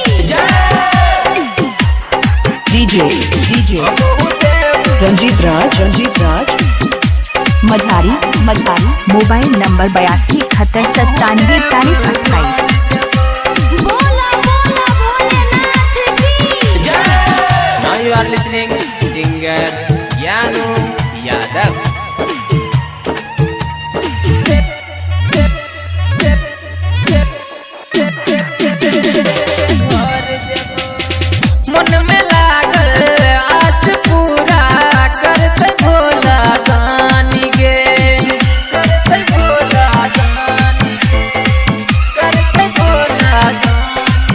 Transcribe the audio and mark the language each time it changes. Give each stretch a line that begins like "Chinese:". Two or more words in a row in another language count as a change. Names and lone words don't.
Bhojpuri: DJ रंजीत राज मझारी
English: mobile number
Bhojpuri: 82 71 97 41 28। बोला बोला भोलेनाथ की
English: Now you are listening singer Yanu Yadav.
Bhojpuri: मन में लागल आस पूरा करते भोला दानी गे, करते भोला दानी गे, करते भोला दानी।